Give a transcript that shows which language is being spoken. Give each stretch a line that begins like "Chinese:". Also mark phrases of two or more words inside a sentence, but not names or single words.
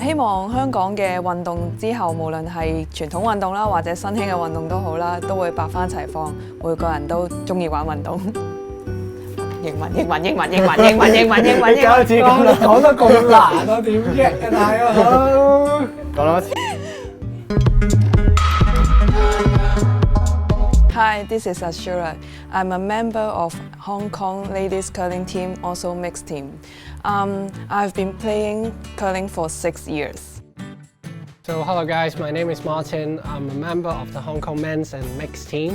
Cantonese: 希望香港嘅運動之後，無論係傳統運動啦，或者新興嘅運動都好啦，都會百花齊放，每個人都中意玩運動。英文。你講得咁難啊，點啫啊大佬？講多次。
English: Hi, this is Ashura. I'm a member of Hong Kong ladies curling team, also mixed team. I've been playing curling for 6 years. So hello guys, my name is Martin. I'm a member of the Hong Kong men's and mixed team.